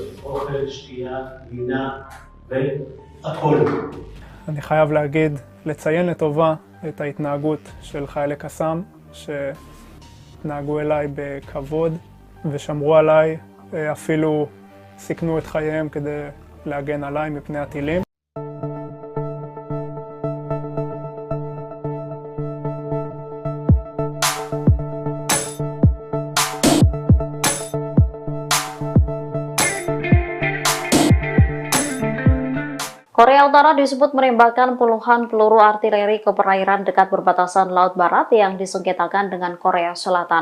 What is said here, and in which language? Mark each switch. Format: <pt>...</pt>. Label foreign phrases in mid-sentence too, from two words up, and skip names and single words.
<he>אוכל, שתייה, לינה והכל. אני חייב להגיד, לציין לטובה את ההתנהגות של חיילי קסאם, שנהגו אליי בכבוד ושמרו עליי, אפילו סיכנו את חייהם כדי להגן עליי מפני הטילים.</he> <id>Korea Utara disebut menembakkan puluhan peluru artileri ke perairan dekat perbatasan Laut Barat yang disengketakan dengan Korea Selatan.</id>